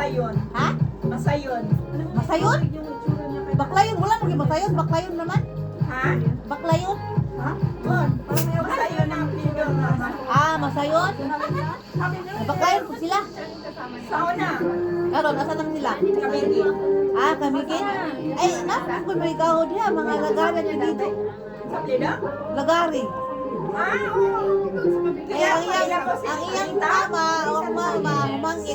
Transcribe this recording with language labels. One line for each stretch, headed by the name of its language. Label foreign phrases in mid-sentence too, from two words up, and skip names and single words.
Cebuano: Masayon. Ha? Masayon. Masayon? Baklayon? Wala naging masayon. Baklayon naman. Ha? Baklayon? Ha? Bon. Masayon ang pindong naman. Ah, masayon? Baklayon po sila. Sauna. Karon, asa naman sila? Kamigi. Ah, kamigin? Ay, nasa kung may kahod niya. Mga lagaran niya dito. Sa plida? Lagari. Ah, oo. Ay, ang iyang tama, o mangit.